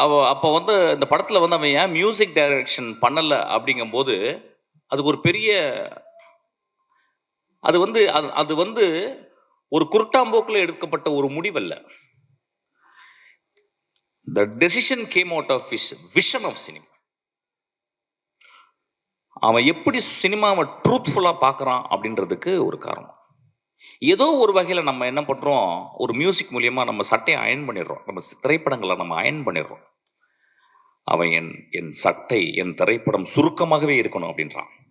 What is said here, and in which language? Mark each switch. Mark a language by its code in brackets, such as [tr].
[ta] அப்போ வந்து இந்த படத்தில் வந்து அவன் ஏன் மியூசிக் டைரக்ஷன் பண்ணலை அப்படிங்கும்போது அதுக்கு ஒரு பெரிய அது வந்து ஒரு குருட்டாம்போக்கில் எடுக்கப்பட்ட ஒரு முடிவல்ல. [en] The decision came out of his vision of cinema. [ta] அவன் எப்படி சினிமாவை ட்ரூத்ஃபுல்லாக பார்க்குறான் அப்படின்றதுக்கு ஒரு காரணம். ஏதோ ஒரு வகையில் நம்ம என்ன பண்ணுறோம், ஒரு மியூசிக் மூலியமாக நம்ம சட்டையை அயன் பண்ணிடுறோம், நம்ம திரைப்படங்களை நம்ம அயன் பண்ணிடுறோம். அவன் என் சட்டை என் திரைப்படம் சுருக்கமாகவே இருக்கணும் அப்படின்றான்.